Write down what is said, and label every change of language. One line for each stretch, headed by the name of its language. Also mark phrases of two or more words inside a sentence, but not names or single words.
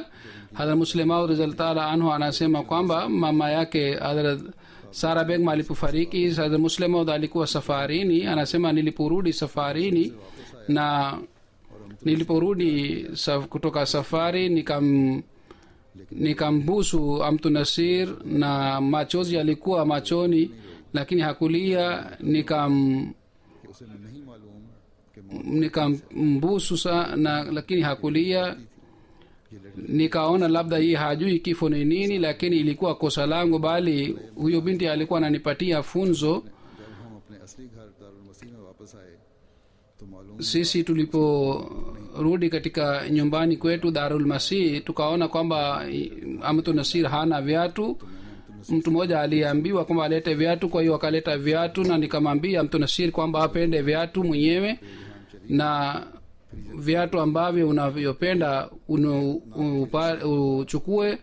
Swahili: Hadhrat Muslim Maud
Arabic: رضي الله عنه
Swahili: anasema kwamba mama yake Hadhrat Sara Begum alipofariki, Hadhrat Muslim Maud alikuwa safarini. Anasema niliporudi safarini na niliporudi kutoka safari nikambusu Amtu Nasir na machozi yalikuwa machoni, lakini hakulia.
Urdu: کہ اسے نہیں معلوم کہ
Swahili: Nikambusu sana, lakini hakulia. Nikaona labda hii hajui kifo ni nini, lakini ilikuwa kosa langu, bali huyo binti alikuwa ananipatia funzo.
Urdu: جب ہم اپنے اصلی گھر دارالمسیح میں واپس آئے تو معلوم
Swahili: Sisi tuliporudi katika nyumbani kwetu Darul Masih, tukaona kwamba Amtu Nasir hana viatu. Mtu mmoja aliambiwa kwamba alete viatu, kwa hiyo akaleta viatu, na nikamwambia Amtu Nasir kwamba apende viatu mwenyewe na viatu ambavyo unavyopenda uchukue.